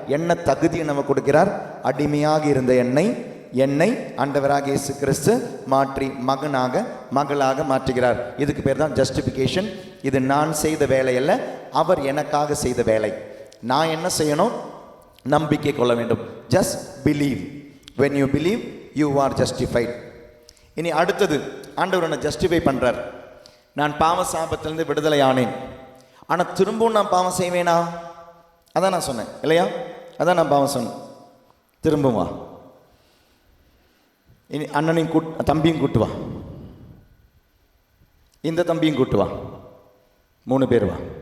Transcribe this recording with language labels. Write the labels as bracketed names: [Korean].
[Tamil] என்ன தகுதியை நம்ம கொடுக்கிறார்? அடிமையாக இருந்த என்னை ஆண்டவராகிய இயேசு கிறிஸ்து மாற்றி மகனாக மகளாக மாற்றுகிறார். இதுக்கு பேர் தான் ஜஸ்டிஃபிகேஷன். இது நான் செய்த வேலை அல்ல, அவர் எனக்காக செய்த வேலை. நான் என்ன செய்யணும்? நம்பிக்கை கொள்ள வேண்டும். [English] Just believe. when you believe you are justified. [Tamil] இனி அடுத்தது, ஆண்டவர் என்னை ஜஸ்டிஃபை பண்ணுறார். நான் பாவ சாபத்திலிருந்து விடுதலை ஆனேன், ஆனால் திரும்பவும் நான் பாவம் செய்வேனா? அதான் நான் சொன்னேன் இல்லையா? அதான் நான் பாவம் சொன்னேன். திரும்பவும் வா, இனி அண்ணனையும் தம்பியும் கூட்டு வா, இந்த தம்பியும் கூட்டு வா, 3 பேர் வா.